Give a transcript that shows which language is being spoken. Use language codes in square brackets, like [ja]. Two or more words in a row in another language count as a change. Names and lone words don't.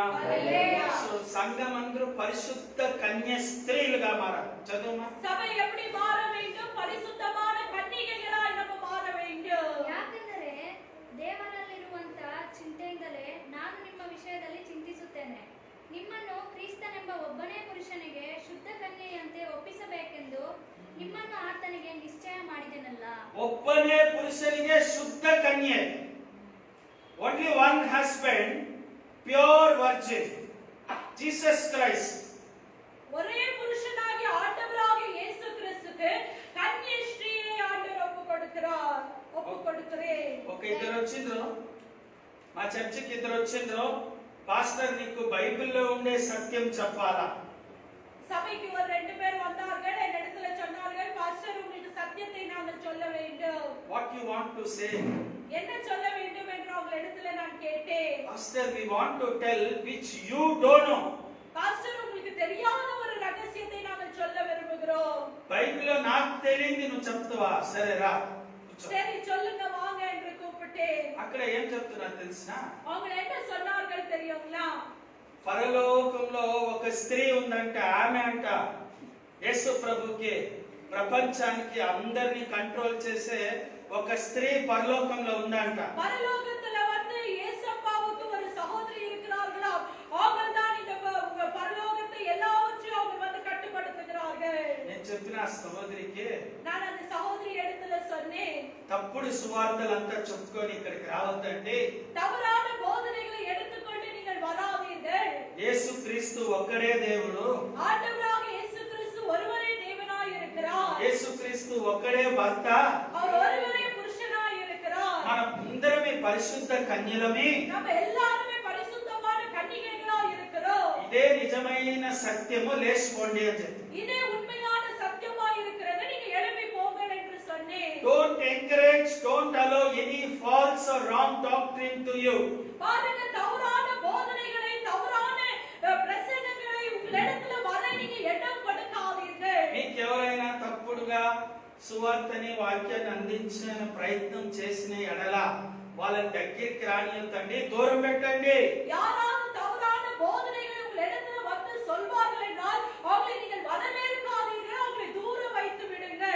[te] హల్లెలూయా. సో సంఘం అందరూ పరిశుద్ధ కన్య స్త్రీలుగా మారాలి. చదువుమా. [ta] சபை எப்படி மாற வேண்டும்? பரிசுத்தமான கன்னிகைகளாய் நம்ம மாற வேண்டும். [kn] ಯಾಕೆಂದರೆ ದೇವರಲ್ಲಿರುವಂತ ಚಿಂತೆಯಿಂದಲೇ ನಾನು ನಿಮ್ಮ ವಿಷಯದಲ್ಲಿ ಚಿಂತಿಸುತ್ತೇನೆ. ನಿಮ್ಮನ್ನು ಕ್ರಿಸ್ತನೆಂಬ ಒಬ್ಬನೇ ಪುರುಷನಿಗೆ ಶುದ್ಧ ಕನ್ಯೆಯಂತೆ ಒಪ್ಪಿಸಬೇಕೆಂದು ನಿಮ್ಮನ್ನು ಆತನಿಗೆ ನಿಶ್ಚಯ ಮಾಡಿದೆನಲ್ಲ. ಒಬ್ಬನೇ ಪುರುಷನಿಗೆ ಶುದ್ಧ ಕನ್ಯೆ. [en] Only one husband, pure virgin, Jesus Christ. [ta] ஒரே புருஷனாகிய ஆண்டவராகிய இயேசு கிறிஸ்துவுக்கு கன்னிய ஸ்ரீயை ஆண்டவர் ஒப்புக்கொடுக்கிறார். [te] ఒప్పుకొడుతురే. ఒక ఇద్దరు వచ్చిండ్రు మా చర్చికి, ఇద్దరు వచ్చిండ్రు. పాస్టర్ నీకు బైబిల్లో ఉండే సత్యం చెప్పాలా? [ta] சபைக்கு ஒரு ரெண்டு பேர் வந்தார்கள். என்னிடத்துல சொன்னார்கள், பாஸ்டர் உங்களுக்கு சத்தியத்தை நாங்கள் சொல்ல வேண்டும். [en] What you want to say? [ta] என்ன சொல்ல வேண்டும் என்று அவங்களிடத்துல நான் கேட்டேன். [en] Pastor, we want to tell which you don't know. [ta] பாஸ்டர் உங்களுக்கு தெரியாத ஒரு ரகசியத்தை நாங்கள் சொல்ல விரும்புகிறோம். [te] బైబిల్లో నాకు తెలియంది నువ్వు చెప్తావా? సరే రా. [ta] சரி சொல்லுங்க வாங்க என்று கூப்பிட்டேன். [te] అక్కడ ఏం చెప్తున్నా తెలిసినా? [ta] அவங்க என்ன சொன்னார்கள் தெரியுங்களா? [te] పరలోకంలో ఒక స్త్రీ ఉందంట. ఆమె అంట యేసు ప్రభుకి, ప్రపంచానికి అందరిని కంట్రోల్ చేసే ఒక స్త్రీ పరలోకంలో ఉందంట. [ta] பரலோகத்துல வந்து இயேசப்பாவுக்கு ஒரு சகோதரி இருக்கிறார்களாம். அவங்க தான் இந்த பரலோகத்தை எல்லாவற்றையும் அவங்க வந்து கட்டுப்படுத்துகிறார்கள். [te] నేను చెప్పిన ఆ సహోదరికి [ta] நான் அந்த சகோதரி இடத்துல சொன்னேன், [te] తప్పుడు సువార్తలంతా చెప్పుకొని ఇక్కడికి రావద్దండి. [ta] தவறான போதனைகளை எடுத்துக்கொண்டு நீங்கள் வராதீர்கள். [te] యేసు క్రీస్తు ఒక్కడే దేవుడు. [ta] ஆண்டவராகிய இயேசு கிறிஸ்து ஒருவரே தேவனாய் இருக்கிறார். [te] యేసు క్రీస్తు ఒక్కడే భర్త. [ta] அவர் ஒருவரே புருஷனாய் இருக்கிறார். [te] మనం అందరమే పరిశుద్ధ కన్యలమే. [ta] நம்ம எல்லாருமே பரிசுத்தமான கன்னிகைகளாய் இருக்கிறோம். [te] ఇదే నిజమైన సత్యము, లేచిపోండి అని చెప్పి. [ta] இதே உண்மையான சத்தியமாய் இருக்கிறது. நீங்க எழுப்பி போங்கள் என்று சொன்னேன். [en] Don't encourage, don't allow any false or wrong doctrine to you. [ta] பாருங்க, தவறான போதனைகளை, தவறான பிரசங்கங்களை உங்களிடத்துல வர நீங்க இடம் கொடுக்காதீர்கள். [te] మీకు ఎవరైనా తప్పుడుగా సువార్తని, వాక్యాన్ని అందించిన ప్రయత్నం చేసిన ఎడల వాళ్ళని దగ్గరికి రానియొద్దండి, దూరం పెట్టండి. [ta] யாராவது தவறான போதனைகளை உங்களிடத்துல வந்து சொல்வார்கள் என்றால் அவங்களை நீங்கள் வரவேற்காதீர்கள், அவங்களை தூர வைத்து விடுங்கள்.